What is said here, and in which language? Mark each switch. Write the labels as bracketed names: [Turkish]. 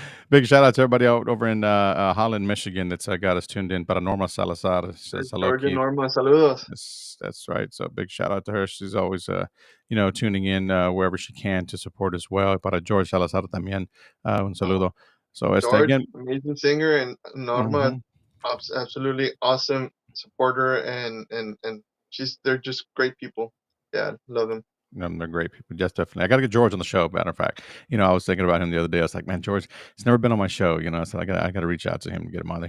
[English] Big shout out to everybody out over in Holland, Michigan that's got us tuned in. Paranormal Salazar says hello, Georgia Keith. [Spanish] Norma, saludos. [English] That's right. So big shout out to her. She's always, tuning in wherever she can to support as well. [Spanish] Para George Salazar también, un saludo. [English] So George, again. amazing singer, and Norma, Mhm. absolutely awesome supporter, and they're just great people. Yeah, love them. They're great people. Just definitely. I got to get George on the show. Matter of fact, I was thinking about him the other day. I was like, man, George, he's never been on my show. So I got to reach out to him and get him on there.